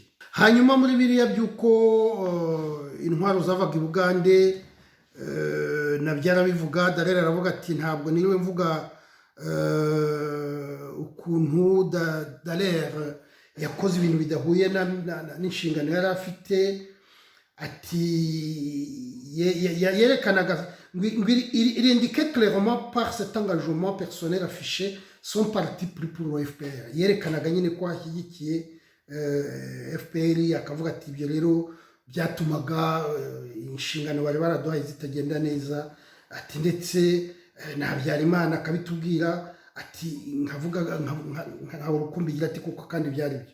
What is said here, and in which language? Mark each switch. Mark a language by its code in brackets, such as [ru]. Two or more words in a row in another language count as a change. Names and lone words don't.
[rw] Hanyuma muri biriya by'uko intwaro zavaga i Bugande nabyo arabivuga. Dallaire aravuga ati ntabwo niriwe mvuga ukuntu Dallaire yakoze ibintu bidahuye n'inshingano yari afite. Ati yerekanaga [fr] il indiquait clairement par cet engagement personnel affiché son parti pris pour le FPR. [rw] Yerekanaga nyine ko ashyigikiye FPR, akavuga ati ibyo rero byatumaga inshingano bari baraduhaye zitagenda neza. Ati ndetse na Habyarimana akabitubwira ati nkavuga nkaho urukumbigira ati kuko kandi byari byo.